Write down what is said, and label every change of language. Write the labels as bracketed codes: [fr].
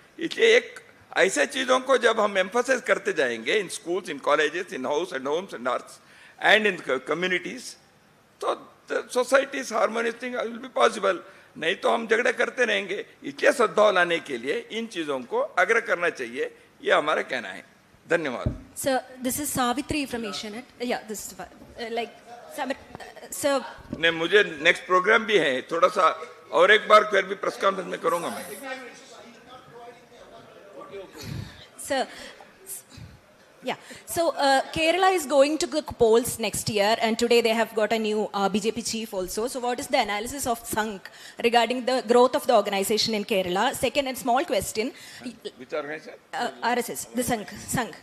[hi] इसलिए एक ऐसे चीजों को जब हम [en] Emphasize करते जाएंगे in schools, in colleges, in house and homes and arts and in communities, तो society harmonious thing will be possible. [hi] नहीं तो हम झगड़े करते रहेंगे. इसलिए सद्भाव लाने के लिए इन चीजों को आग्रह करना चाहिए, ये हमारा कहना है. धन्यवाद. [en] Sir, this is Savitri from Asianet. Yeah, this is sir. [hi] ने मुझे नेक्स्ट प्रोग्राम भी है, थोड़ा सा और एक बार फिर भी प्रेस कॉन्फ्रेंस में करूंगा मैं. [en] Sir, yeah. So Kerala is going to the polls next year, and today they have got a new BJP chief also. So what is the analysis of Sangh regarding the growth of the organization in Kerala? Second, and small question. Which organization? RSS, the Sangh.